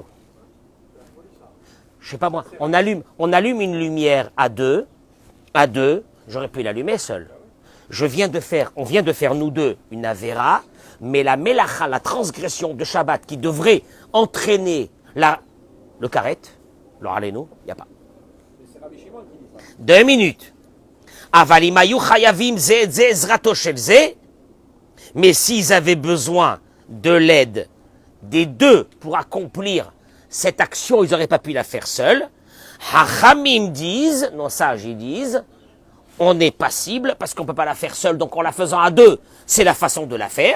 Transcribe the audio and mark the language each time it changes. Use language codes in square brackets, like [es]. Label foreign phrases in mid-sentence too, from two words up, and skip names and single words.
[fr] Je sais pas moi, on allume une lumière à deux, j'aurais pu l'allumer seul. On vient de faire nous deux une avéra, mais la mélacha, la transgression de Shabbat qui devrait entraîner le karet, le haleno, il n'y a pas. 2 minutes. [he] Avalimayu chayavim ze zrato shel ze, [fr] mais s'ils avaient besoin de l'aide des deux pour accomplir cette action, ils n'auraient pas pu la faire seuls. Hachamim disent, nos sages ils disent, on est passible parce qu'on ne peut pas la faire seul, donc en la faisant à deux, c'est la façon de la faire.